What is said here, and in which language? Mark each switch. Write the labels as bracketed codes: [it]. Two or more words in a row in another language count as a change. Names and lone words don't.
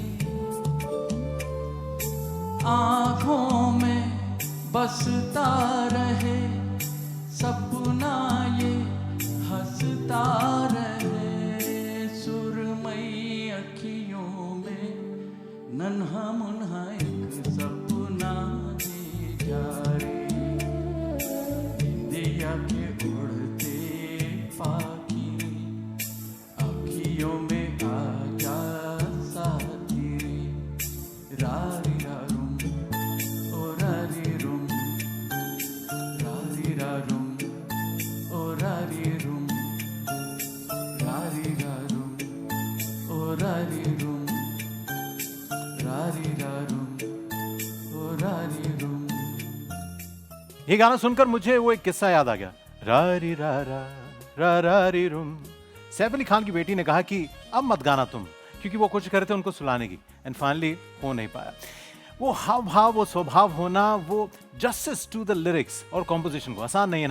[hi] आंखों में बसता रहे सपना ये हंसता रहे। सुरमई अखियों में नन्हा मुन्हा एक सपना दे जा रे। दिया के उड़ते पाखी रे, अखियों में आ जा साथी रे। रारी रारुम ओ रारी रुम, रारी रारुम ओ रारी रुम, रारी रारुम ओ रारी रुम, रारी रारुम ओ रारी रुम। ये गाना सुनकर मुझे वो एक किस्सा याद आ गया। रारी रा रा री रुम। सैफ अली खान की बेटी ने कहा कि अब मत गाना तुम, क्योंकि वो कोशिश कर रहे थे उनको सुलाने की, [en] and finally [hi] हो नहीं पाया। वो हाव भाव, वो स्वभाव होना, वो [en] justice to the lyrics [hi] और कॉम्पोजिशन को आसान नहीं है ना।